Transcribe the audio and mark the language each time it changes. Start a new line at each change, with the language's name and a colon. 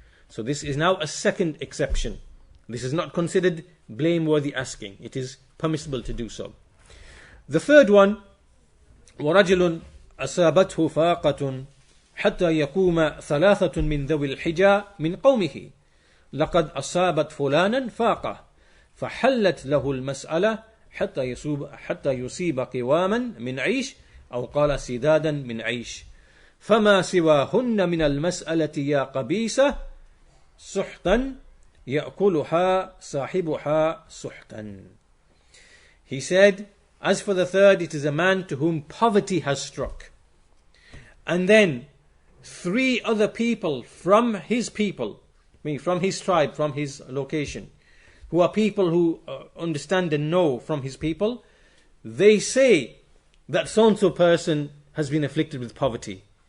English: So this is now a second exception. This is not considered blameworthy asking. It is permissible to do so. The third one,
Arabic: وَرَجُلٌ أَصَابَتْهُ فَاقَةٌ حَتَّى يَقُومَ ثَلَاثَةٌ مِنْ ذَوِي الْحِجَى مِنْ قَوْمِهِ لَقَدْ أَصَابَتْ فُلَانًا فَاقَةٌ فَحَلَّتْ لَهُ الْمَسْأَلَةِ حتى يصيب قواما من عيش أو قال سدادا من عيش فما سواهن من المسألة يا قبيسة سحتا يأكلها صاحبها سحتا.
English: He said, as for the third, it is a man to whom poverty has struck, and then 3 other people from his people, from his tribe, from his location, who are people who understand and know from his people, they say that so-and-so person has been afflicted with poverty.